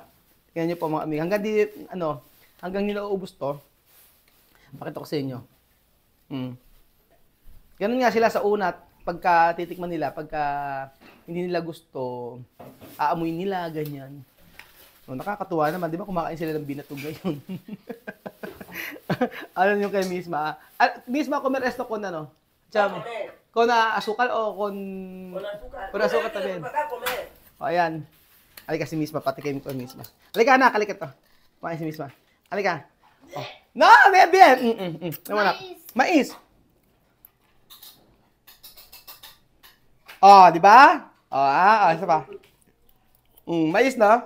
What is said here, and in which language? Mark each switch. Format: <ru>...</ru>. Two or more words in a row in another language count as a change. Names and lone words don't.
<tl>Tingnan niyo po mga amigo. Hanggang nilauubos to, pakita ko sa inyo. Ganun nga sila sa una, pagka titikman nila, pagka hindi nila gusto, aamoy nila, ganyan. So, nakakatuwa naman, di ba kumakain sila ng binatog ngayon? Ano yung kay Misma?</tl> <es>Misma, comer esto con ano? Cham, con asukal o con... Con azúcar. Con azúcar también. Para acá comer.</es> <tl>O, ayan. Halika si Misma, patikim ko Misma. Halika anak, halika to. Kumain si Misma. Halika. Oh.</tl> <es>No, bien.</es> <tl>Naman Mais. Oh, di ba? Isa pa. Mais na?</tl>